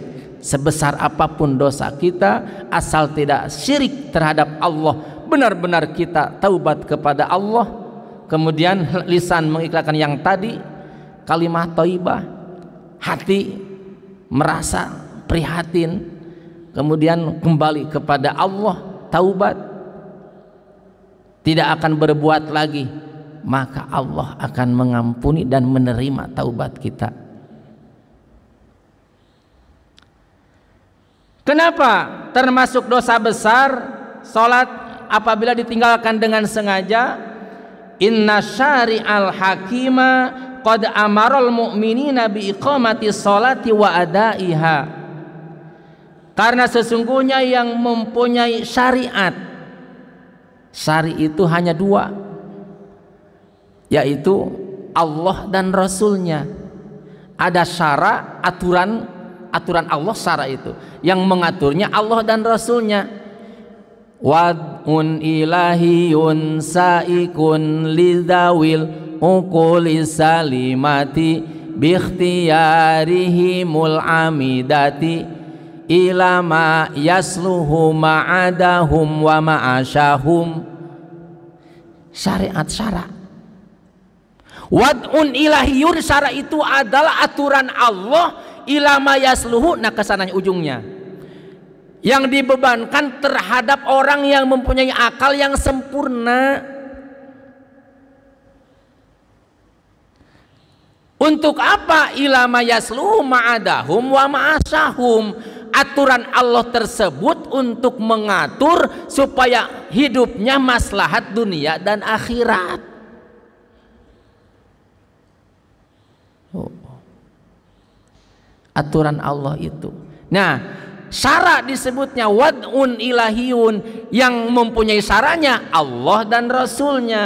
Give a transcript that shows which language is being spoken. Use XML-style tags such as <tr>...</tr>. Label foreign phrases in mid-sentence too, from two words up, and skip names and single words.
<id>Sebesar apapun dosa kita, asal tidak syirik terhadap Allah, benar-benar kita taubat kepada Allah, kemudian lisan mengikrarkan yang tadi, kalimat thayyibah, hati merasa prihatin, kemudian kembali kepada Allah, taubat, tidak akan berbuat lagi, maka Allah akan mengampuni dan menerima taubat kita. Kenapa termasuk dosa besar salat apabila ditinggalkan dengan sengaja?</id> <ar>إن الشارع الحكيم قد أمر المؤمنين بإقامة الصلاة وأدائها.</ar> <id>Karena sesungguhnya yang mempunyai syariat, syari itu hanya dua, yaitu Allah dan Rasulnya. Ada syara, aturan Allah, syara itu yang mengaturnya Allah dan Rasulnya.</id> <ar>وضع إلهي سائق لذوي العقول السليمة باختيارهم المحمود إلى ما يصلح معادهم ومعاشهم.</ar> <id>Syariat syara.</id> <ar>وضع إلهي,</ar> <id>syara itu adalah aturan Allah,</id> <ar>إلى ما يصلح,</ar> <id>nah kesananya ujungnya, yang dibebankan terhadap orang yang mempunyai akal yang sempurna. Untuk apa?</id> <ar>إلى ما يصلح معادهم ومعاشهم.</ar> <id>Aturan Allah tersebut untuk mengatur supaya hidupnya maslahat dunia dan akhirat. Aturan Allah itu. Nah, syara disebutnya</id> <ar>وضع إلهي,</ar> <id>yang mempunyai syaranya Allah dan Rasulnya.</id>